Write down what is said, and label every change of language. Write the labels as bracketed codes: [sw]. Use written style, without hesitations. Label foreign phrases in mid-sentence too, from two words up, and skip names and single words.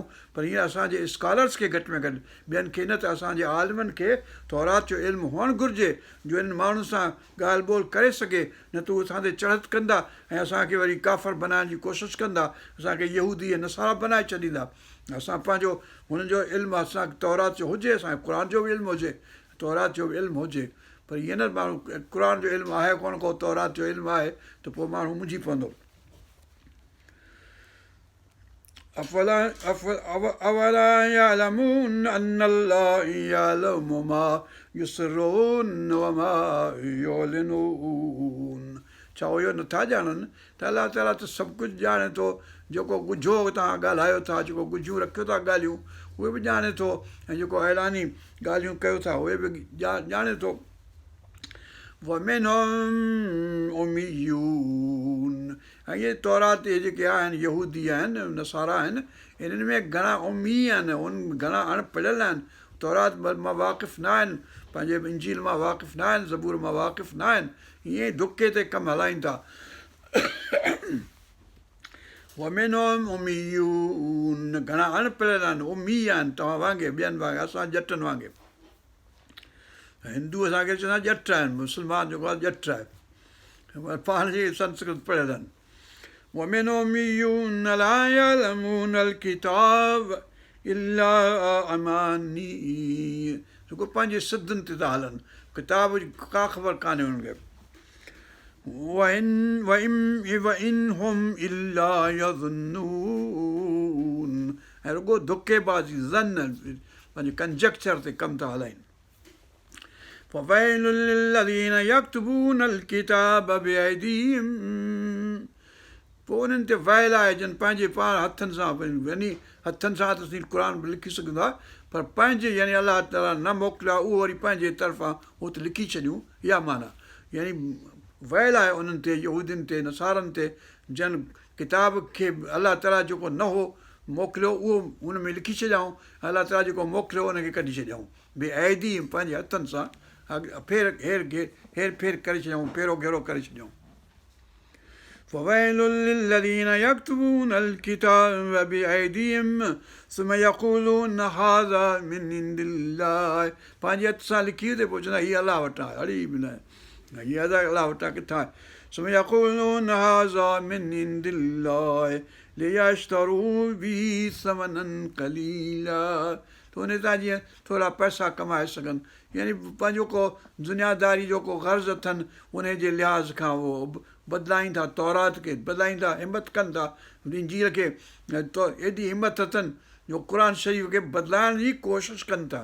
[sd] पर हीअं असांजे स्कॉलर्स खे घटि में घटि ॿियनि खे न त असांजे आलिमनि खे तौरात जो इल्मु हुअणु घुरिजे, जो इन्हनि माण्हुनि सां ॻाल्हि ॿोल करे सघे, न त उहे असां ते चढ़त कंदा ऐं असांखे वरी काफ़र बनाइण जी कोशिशि कंदा, असांखे यहूदी ऐं नसारा बनाए छॾींदा। असां पंहिंजो हुननि जो इल्मु असांखे तौरात जो हुजे, असांखे क़ुर जो बि इल्मु हुजे, तौरात जो बि इल्मु हुजे, पर ईअं न माण्हू क़ुर जो इल्मु आहे कोन को तौरात जो इल्मु आहे त पोइ माण्हू मुंझी पवंदो। [ar] أَوَلَا يَعْلَمُونَ أَنَّ اللَّهَ يَعْلَمُ مَا يُسِرُّونَ وَمَا يُعْلِنُونَ، [sd] छा उहो नथा ॼाणनि त अलाह ताला त सभु कुझु ॼाणे थो, जेको ॻुझो तव्हां ॻाल्हायो था, जेको ॻुझियूं रखियो था ॻाल्हियूं उहे बि ॼाणे थो, ऐं जेको ऐलानी ॻाल्हियूं कयो था उहे बि ॼाणे थो। [ar] وَمِنْهُمْ أُمِيُّونَ، [sd] ऐं इहे तौरात जेके आहिनि यहूदी आहिनि नसारा आहिनि, इन्हनि में घणा उम्मी आहिनि, उन घणा अणपढ़ियल आहिनि, तौरात मां वाक़िफ़ न आहिनि, पंहिंजे इंजील मां वाक़िफ़ु न आहिनि, ज़बूर मां वाक़िफ़ु न आहिनि, ईअं धुके ते कमु हलाइनि था। घणा अणपढ़ियल आहिनि, उमी आहिनि, तव्हां वांगुरु, ॿियनि वांगुरु, असां ॼटनि वांगुरु। हिंदू असांखे चवंदा ॼट आहिनि, मुस्लमान जेको आहे ॼट आहे, पाण जी संस्कृत पढ़ियल आहिनि। [ar] ومن أميون لا يعلمون الكتاب إلا أماني [sd] जेको पंहिंजे सिद्धनि ते था हलनि, किताब जी का ख़बर कान्हे हुननि खे। [ar] وإن هم إلا يظنون [sd] ऐं रुॻो धुकेबाज़ी ज़न पंहिंजे कंजक्चर ते कमु था हलाइनि। [ar] فويل للذين يكتبون الكتاب بأيديهم [sd] पोइ उन्हनि ते वयल आहे जन पंहिंजे पाण हथनि सां, यानी हथनि सां त असीं क़ुर बि लिखी सघंदा, पर पंहिंजे यानी अलाह ताला न मोकिलियो आहे, उहो वरी पंहिंजे तरफ़ां उहो त लिखी छॾियूं, इहा माना यानी वयल आहे उन्हनि ते, यहूदियुनि ते, नसारनि ते, जन किताब खे अलाह ताला जेको न हो मोकिलियो उहो हुन में लिखी छॾियऊं, अलाह ताला जेको मोकिलियो उनखे कढी छॾियऊं, बे ऐदी पंहिंजे हथनि सां हेर फेर करे छॾियऊं, फेरो घेरो करे छॾियऊं। [ar] فويل للذين يكتبون الكتاب بأيديهم ثم يقولون هذا من عند الله [sd] पंहिंजे हथ सां लिखी ते पोइ चवंदा हीअ अलाह वटां आहे, अड़ी बि न, हीअ अलाह वटां किथां आहे। [ar] ثم يقولون هذا من عند الله ليشتروا به ثمنا قليلا [sd] त उन तां जीअं थोरा पैसा कमाए सघनि, यानी पंहिंजो को दुनियादारी जो को गर्ज़ अथनि उन जे लिहाज़ खां उहो बदिलाईंदा था, तौरात खे बदिलाईंदा, हिमत कनि था, इंजील खे एॾी हिमत अथनि जो क़ुर शरीफ़ खे बदिलाइण जी कोशिशि कनि था।